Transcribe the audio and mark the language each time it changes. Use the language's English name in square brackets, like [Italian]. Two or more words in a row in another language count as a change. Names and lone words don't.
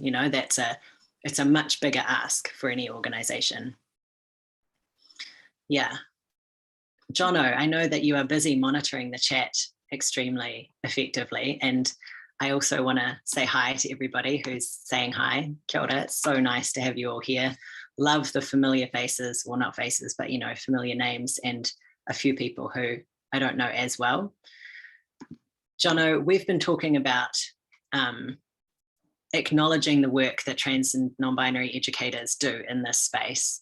[English] You know, it's a much bigger ask for any organization. Yeah. Jono, I know that you are busy monitoring the chat extremely effectively, and I also want to say hi to everybody who's saying hi. [Māori] Kia ora, [English] it's so nice to have you all here. Love the familiar faces, well, not faces, but, you know, familiar names, and a few people who I don't know as well. Jono, we've been talking about acknowledging the work that trans and non-binary educators do in this space.